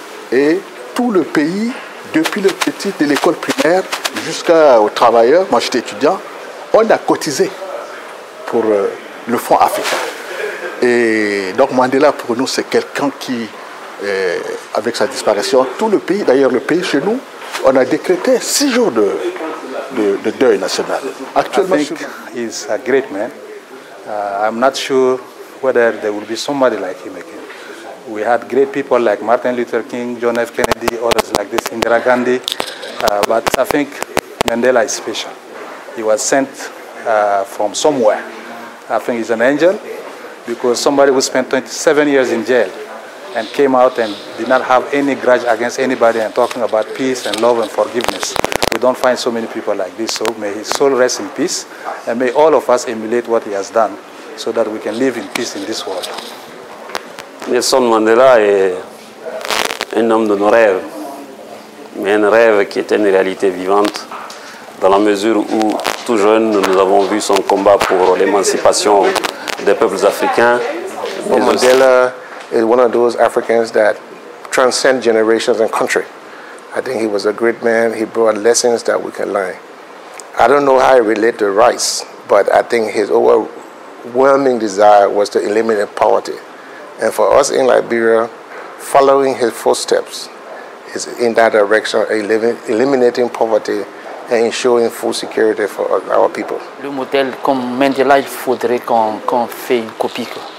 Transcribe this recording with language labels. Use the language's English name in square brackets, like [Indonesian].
[French] Et tout le pays, depuis le petit de l'école primaire jusqu'aux travailleurs, moi j'étais étudiant, on a cotisé pour le Fonds Africa. Et donc Mandela pour nous c'est quelqu'un qui, avec sa disparition, tout le pays, d'ailleurs le pays chez nous, on a décrété 6 jours de deuil national. [English] Actuellement, I think he's a great man. I'm not sure whether there will be somebody like him again. We had great people like Martin Luther King, John F. Kennedy, others like this, Indira Gandhi, but I think Mandela is special. He was sent from somewhere. I think he's an angel, because somebody who spent 27 years in jail and came out and did not have any grudge against anybody and talking about peace and love and forgiveness. We don't find so many people like this, so may his soul rest in peace, and may all of us emulate what he has done so that we can live in peace in this world. [French] Nelson Mandela est un homme de nos rêves, mais un rêve qui est une réalité vivante, dans la mesure où, tout jeune, nous avons vu son combat pour l'émancipation des peuples africains. [English] Mandela is one of those Africans that transcend generations and country. I think he was a great man. He brought lessons that we can learn. I don't know how he related to rights, but I think his overwhelming desire was to eliminate poverty. And for us in Liberia, following his footsteps is in that direction, eliminating poverty and ensuring full security for our people. [French] Le modèle comme Mandela, il faudrait qu'on fasse une copie.